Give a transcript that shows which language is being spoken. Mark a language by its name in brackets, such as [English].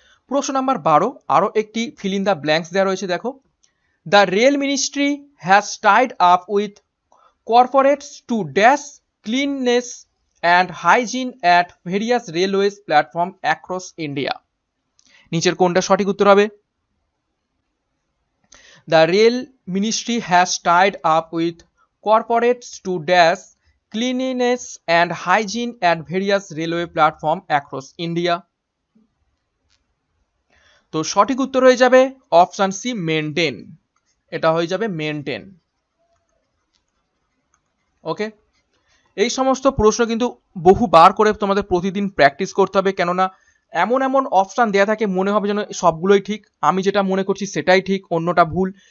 [Bangla] প্রশ্ন নাম্বার 12, আরো একটি ফিল ইন দ্য ব্ল্যাঙ্কস দেওয়া রয়েছে, দেখো, [English] The rail ministry has tied up with corporates to dash cleanness and hygiene at various railways platform across India. [Bangla] নিচের কোনটা সঠিক উত্তর হবে? [English] The rail ministry has tied up with corporates to dash cleanliness and hygiene at various railway platform across India. [Bangla] তো সঠিক উত্তর হয়ে যাবে অপশন সি, মেনটেন। এটা হয়ে যাবে মেনটেন। ওকে, এই সমস্ত প্রশ্ন কিন্তু বহুবার করে তোমাদের প্রতিদিন প্র্যাকটিস করতে হবে, কেননা এমন এমন অপশান দেওয়া থাকে মনে হবে যেন সবগুলোই ঠিক, আমি যেটা মনে করছি সেটাই ঠিক, অন্যটা ভুল।